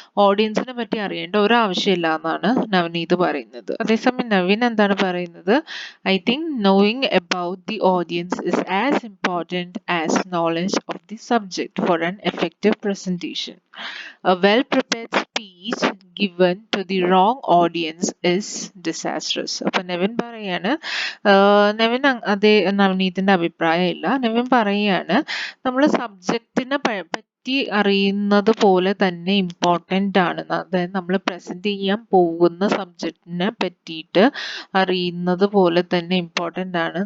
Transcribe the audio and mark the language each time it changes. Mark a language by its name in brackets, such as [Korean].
[Malayalam] ഓഡിയൻസിനെ പറ്റി അറിയേണ്ട ഒരാവശ്യമില്ല എന്നാണ് നവനീത് പറയുന്നത്. അതേസമയം നവീൻ എന്താണ് പറയുന്നത്? [English] I think knowing about the audience is as important as knowledge of the subject for an effective presentation. A well-prepared speech given to the wrong audience is disastrous. [Malayalam] അപ്പൊ നെവിൻ പറയാണ്, നെവിൻ അതേ നവനീതിന്റെ അഭിപ്രായം ഇല്ല. നെവിൻ പറയാണ് നമ്മൾ സബ്ജക്റ്റിനെ പറ്റി അറിയുന്നത് പോലെ തന്നെ ഇമ്പോർട്ടൻ്റ് ആണ്. അതായത് നമ്മൾ പ്രസന്റ് ചെയ്യാൻ പോകുന്ന സബ്ജക്റ്റിനെ പറ്റിയിട്ട് അറിയുന്നത് പോലെ തന്നെ ഇമ്പോർട്ടൻ്റ് ആണ്.